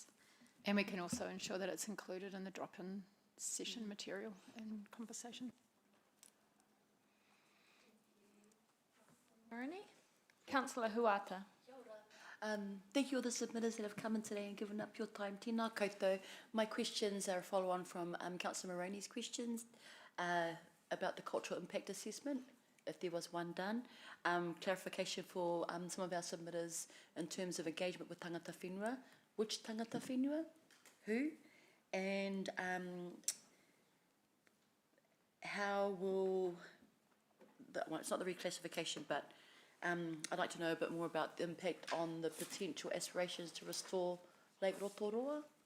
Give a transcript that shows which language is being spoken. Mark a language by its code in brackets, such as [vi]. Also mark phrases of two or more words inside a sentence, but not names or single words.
[en] And we can also ensure that it's included in the drop-in session material and conversation. Moroney? Councillor Huata. Thank you all the submitters that have come in today and given up your time. [mi] Tēnā koutou. [en] My questions are a follow-on from Councillor Moroney's questions about the cultural impact assessment, if there was one done. Clarification for some of our submitters in terms of engagement with [mi] tangata whenua. [en] Which [mi] tangata whenua? [en] Who? And how will, well, it's not the reclassification, but I'd like to know a bit more about the impact on the potential aspirations to restore Lake Rotoroa.